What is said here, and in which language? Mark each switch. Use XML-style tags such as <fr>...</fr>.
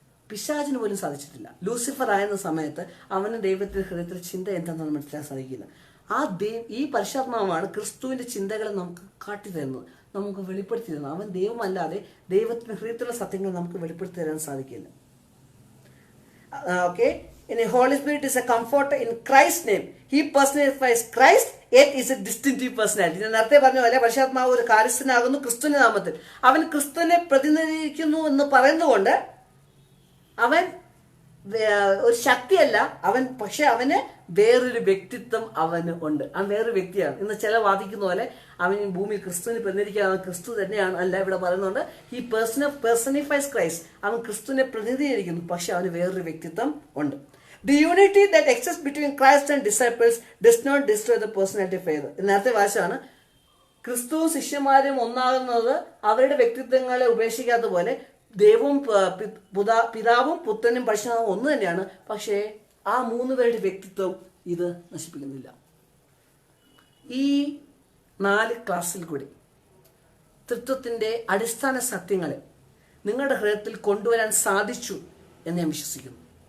<ml>പിശാചിന് പോലും സാധിച്ചിട്ടില്ല. ലൂസിഫർ ആയിരുന്ന സമയത്ത് അവന് ദൈവത്തിന്റെ ഹൃദയത്തിൽ ചിന്ത എന്താണെന്ന് മനസ്സിലാക്കാൻ സാധിക്കില്ല. ഈ പരിശുദ്ധാത്മാവാണ് ക്രിസ്തുവിന്റെ ചിന്തകളെ നമുക്ക് കാട്ടിത്തരുന്നത്, നമുക്ക് വെളിപ്പെടുത്തി തരുന്നത്. അവൻ ദൈവമല്ലാതെ ദൈവത്തിന്റെ ഹൃദയത്തിലുള്ള സത്യങ്ങൾ നമുക്ക് വെളിപ്പെടുത്തി തരാൻ സാധിക്കില്ല. ഓക്കെ, ഇനി</ml> <en>Holy Spirit is a comforter in Christ's name. He personifies Christ, yet is a distinctive personality.</en> <ml>ഞാൻ നേരത്തെ പറഞ്ഞ പോലെ പരിശുദ്ധാത്മാവ് ഒരു കാര്യസ്ഥനാകുന്നു ക്രിസ്തുവിന്റെ നാമത്തിൽ. അവൻ ക്രിസ്തുവിനെ പ്രതിനിധീകരിക്കുന്നു എന്ന് പറയുന്നതുകൊണ്ട് അവൻ ഒരു ശക്തിയല്ല, പക്ഷെ അവന് വേറൊരു വ്യക്തിത്വം അവന് ഉണ്ട്. അവൻ വേറൊരു വ്യക്തിയാണ്. ഇന്ന് ചില വാദിക്കുന്ന പോലെ അവൻ ഭൂമിയിൽ ക്രിസ്തുവിനെ പ്രതിനിധീകരിക്കുകയാണ്, ക്രിസ്തു തന്നെയാണ്. അല്ല, ഇവിടെ പറയുന്നുണ്ട്</ml> <en>He personifies Christ.</en> <ml>അവൻ ക്രിസ്തുവിനെ പ്രതിനിധീകരിക്കുന്നു, പക്ഷെ അവന് വേറൊരു വ്യക്തിത്വം ഉണ്ട്.</ml> <en>The unity that exists between Christ and disciples does not destroy the personality of either.</en> <ml>നേരത്തെ വാശാണ് ക്രിസ്തുവും ശിഷ്യന്മാരും ഒന്നാകുന്നത് അവരുടെ വ്യക്തിത്വങ്ങളെ ഉപേക്ഷിക്കാത്ത പോലെ ദൈവവും പിതാവും പുത്രനും പരിശുദ്ധാത്മാവും ഒന്ന് തന്നെയാണ്. പക്ഷേ ആ 3 പേരുടെ വ്യക്തിത്വം ഇത് നശിപ്പിക്കുന്നില്ല. ഈ 4 ക്ലാസ്സിൽ കൂടി തൃത്വത്തിന്റെ അടിസ്ഥാന സത്യങ്ങളെ നിങ്ങളുടെ ഹൃദയത്തിൽ കൊണ്ടുവരാൻ സാധിച്ചു എന്ന് ഞാൻ വിശ്വസിക്കുന്നു.</ml>